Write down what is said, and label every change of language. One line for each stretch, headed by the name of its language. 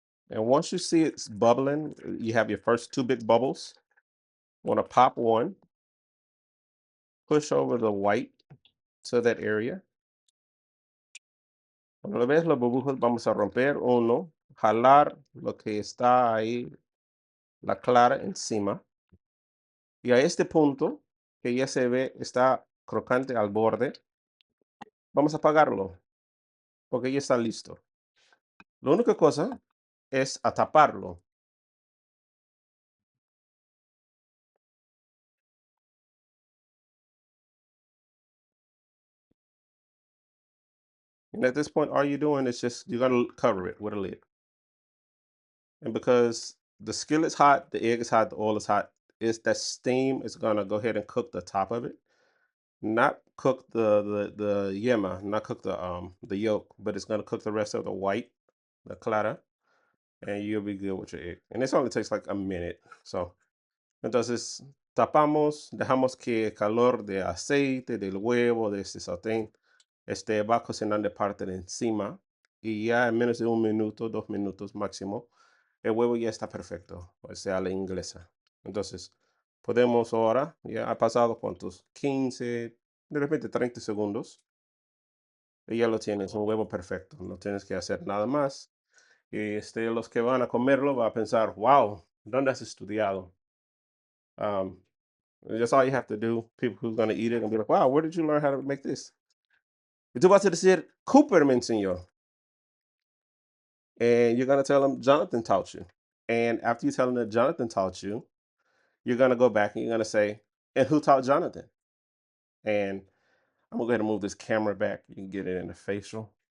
English: And once you see it's bubbling, you have your first two big bubbles. Want to pop one, push over the white to that area.
Spanish: Cuando lo ves las burbujas, vamos a romper uno, jalar lo que está ahí, la clara encima. Y a este punto, que ya se ve, está crocante al borde, vamos a apagarlo, porque ya está listo. La única cosa es a taparlo.
English: And at this point, all you're doing is just you're gonna cover it with a lid. And because the skillet's hot, the egg is hot, the oil is hot, is that steam is gonna go ahead and cook the top of it. Not cook the yema, not cook the yolk, but it's gonna cook the rest of the white, the clara, and you'll be good with your egg. And this only takes like a minute.
Spanish: So entonces tapamos, dejamos que el calor de aceite, del huevo, de este sartén, va cocinando de parte de encima y ya en menos de un minuto, 2 minutos máximo, el huevo ya está perfecto, o sea, la inglesa. Entonces, podemos ahora, ya ha pasado cuántos, 15, de repente 30 segundos, y ya lo tienes, un huevo perfecto, no tienes que hacer nada más. Y los que van a comerlo van a pensar, wow, ¿dónde has estudiado?
English: Um, that's all you have to do. People who's going to eat it and be like, wow, where did you learn how to make this?
Spanish: Y tú vas a decir, Cooper me enseñó.
English: And you're going to tell them, Jonathan taught you. And after you tell them that Jonathan taught you, you're going to go back and you're going to say, and who taught Jonathan? And I'm going to go ahead and move this camera back. You can get it in the facial.